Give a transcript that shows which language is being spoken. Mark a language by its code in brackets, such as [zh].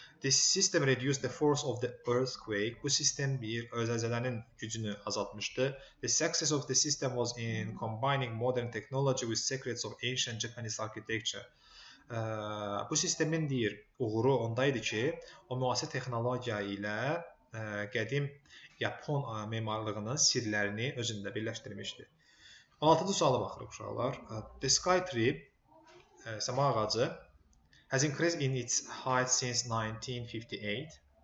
[en] This system reduced the force of the earthquake. [az] Bu sistem zəlzələnin gücünü azaltmışdı. [en] The success of the system was in combining modern technology with secrets of ancient Japanese architecture. [az] Bu sistemin deyir uğuru ondaydı ki, o müasir texnologiya ilə qədim Yapon memarlığının sirlərini özündə birləşdirmişdi. 16-cı suala baxırıq uşaqlar. [en] The sky tree, [az] səma ağacı, [en] has increased in its height since 1958.